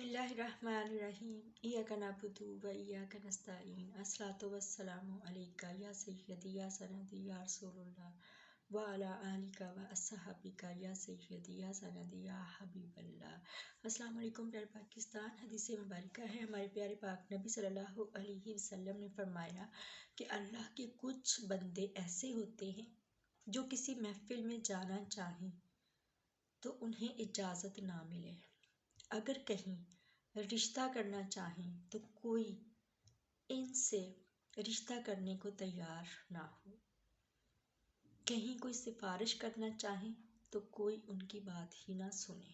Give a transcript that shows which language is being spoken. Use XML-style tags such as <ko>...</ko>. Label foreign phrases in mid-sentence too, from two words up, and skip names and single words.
<ar>بسم الله الرحمن الرحيم إياك نعبد وإياك نستعين الصلاة والسلام عليك يا سيدي يا سندي يا رسول الله وعلى آلك وأصحابك يا سيدي يا سندي يا حبيب الله. السلام علیکم</ar> <ur>پیارے پاکستان. حدیث مبارکہ ہے، ہمارے پیارے پاک نبی</ur> <ar>صلى الله عليه وسلم</ar> <ur>نے فرمایا کہ اللہ کے کچھ بندے ایسے ہوتے ہیں جو کسی محفل میں جانا چاہیں تو انہیں اجازت نہ ملے، اگر کہیں رشتہ کرنا چاہیں تو کوئی ان سے رشتہ کرنے کو تیار نہ ہو، کہیں کوئی سفارش کرنا چاہے تو کوئی ان کی بات ہی نہ سنے.</ur>